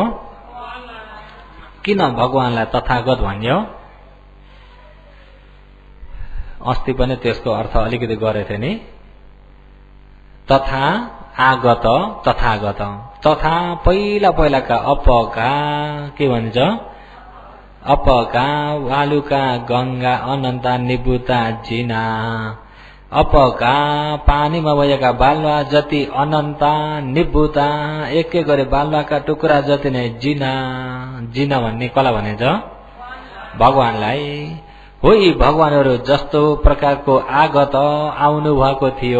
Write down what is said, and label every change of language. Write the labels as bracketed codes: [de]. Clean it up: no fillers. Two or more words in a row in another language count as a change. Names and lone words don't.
[ne] किन भगवानलाई तथागत भन्यो? अस्ति पनि त्यसको अर्थ अलिकति गरेथे नि। तथा आगत, तथागत। तथा पहिला पहिलाका अपका के भन्छ? [pi] अपका वालुका गंगा अनन्ता निबुता जिना। [ne] अपका पानीमा भएका बालुवा जति [pi] अनन्ता निबुता, [ne] एक एक गरी बालुवाका टुक्रा जति नै जिना। जिना भन्ने कसलाई भनिन्छ? भगवानलाई। हो, यी भगवानहरू जस्तो प्रकारको आगत आउनु भएको थियो।